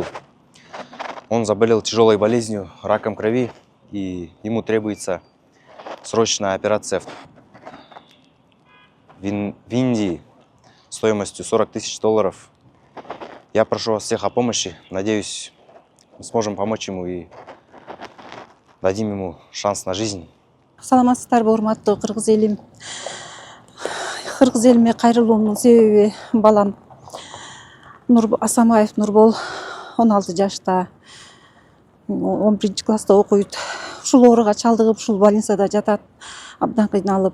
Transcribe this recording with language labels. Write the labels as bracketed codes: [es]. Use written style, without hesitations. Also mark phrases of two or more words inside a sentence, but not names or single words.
[ru] Он заболел тяжелой болезнью, раком крови, и ему требуется срочная операция в Индии стоимостью $40 000. Я прошу вас всех о помощи. Надеюсь, мы сможем помочь ему и дадим ему шанс на жизнь. [ky] Саламатсыздарбы, урматтуу кыргыз элим. Кыргыз элиме кайрылуумдун себеби балам Асамбаев Нурбол 16 жашта, 11 класста окуйт. Ушул ооруга чалдыгып, ушул больницада жатат, абдан кыйналып.